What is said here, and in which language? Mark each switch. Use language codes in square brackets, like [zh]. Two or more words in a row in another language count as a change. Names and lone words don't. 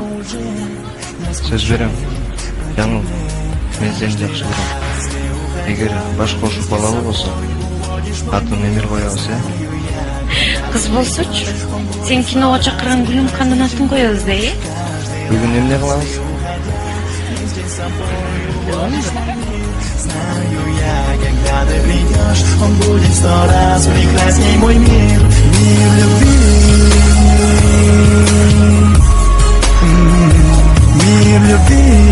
[ky] Сөз берем. Жаңыл, мен сени жакшы көрөм. Эгер баш кошуп балалуу болсо, атын Эмир коебуз, Кыз болсочу, сен киного чакырган Гүлүмкандын атын коебуз да, Бүгүн эмне кылабыз? [ru] Знаю я, когда ты придешь, он будет 100 раз прекрасней мой мир, мир любви. Мир любви.